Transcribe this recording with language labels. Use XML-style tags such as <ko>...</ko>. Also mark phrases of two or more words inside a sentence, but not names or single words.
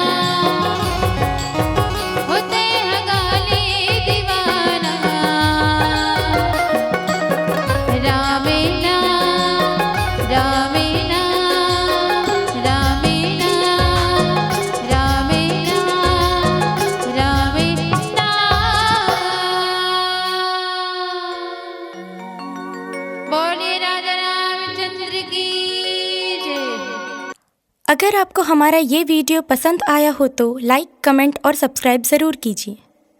<hi>होते हगाले दीवाना रामेना रामेना रामेना रामेना रामेना। बोलिए राजा रामचंद्र की जय। अगर आपको हमारा ये वीडियो पसंद आया हो तो लाइक, कमेंट और सब्सक्राइब ज़रूर कीजिए।</hi>